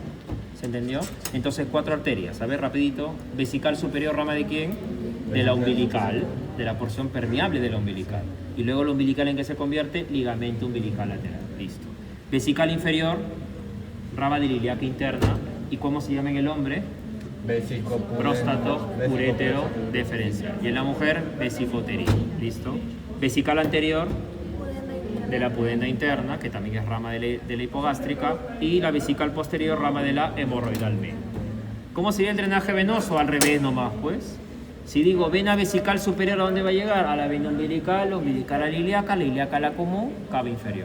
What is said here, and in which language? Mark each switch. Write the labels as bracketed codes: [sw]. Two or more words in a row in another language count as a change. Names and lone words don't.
[es] ¿Se entendió? Entonces, 4 arterias. A ver, rapidito. Vesical superior, ¿rama de quién? De la umbilical, de la porción permeable de la umbilical. Y luego la umbilical, ¿en qué se convierte? Ligamento umbilical lateral. Listo. Vesical inferior, rama de ilíaca interna. ¿Y cómo se llama en el hombre? Vésico, Próstato, urétero, deferencial. Y en la mujer, vesicoterina. ¿Listo? Vesical anterior, de la pudenda interna, que también es rama de la hipogástrica. Y la vesical posterior, rama de la hemorroidal media. ¿Cómo sería el drenaje venoso? Al revés nomás, pues. Si digo vena vesical superior, ¿a dónde va a llegar? A la vena umbilical, umbilical a la ilíaca a la común, cava inferior.